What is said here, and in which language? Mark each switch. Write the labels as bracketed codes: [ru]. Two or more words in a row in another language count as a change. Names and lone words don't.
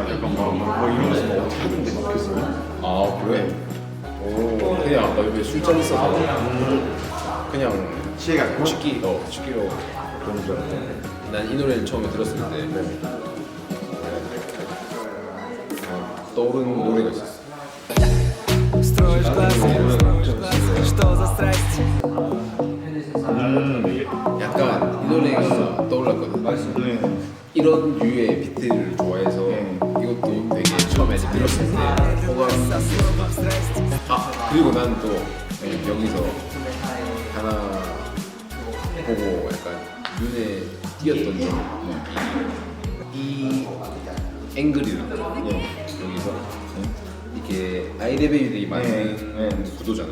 [ko] 약간 뭐 이러면서 뭐 어떻게 하던데 막혔어요. 아 그래? 오 그냥 나 여기 술잔 있어서 그냥 시에가 취기로 그런 줄 알았는데. 난 이 노래를 처음에 들었을 때 떠오르는 노래가 있었어. [ru] Строишь глазки, что за страсть? [ko] 약간 이 노래가 떠올랐거든. 이런 류의 비트를 좋아해서 이것도 되게 처음에 들었을 때 호감. 그리고 난 또 여기서 하나 보고 약간 눈에 띄었던 점이 앵글이랑 여기서 이게 아이레벨들이 많은 구도잖아.